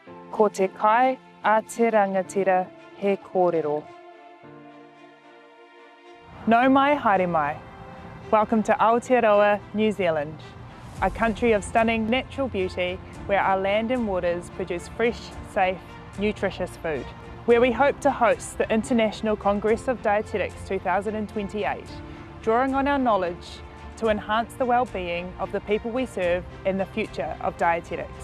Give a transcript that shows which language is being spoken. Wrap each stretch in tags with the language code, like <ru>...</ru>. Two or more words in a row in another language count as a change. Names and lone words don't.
<mi>Ko te kai a te rangatira he kōrero. Nau mai, haere mai.</mi> <en>Welcome to Aotearoa, New Zealand, a country of stunning natural beauty where our land and waters produce fresh, safe, nutritious food. Where we hope to host the International Congress of Dietetics 2028, drawing on our knowledge to enhance the well-being of the people we serve and the future of dietetics.</en>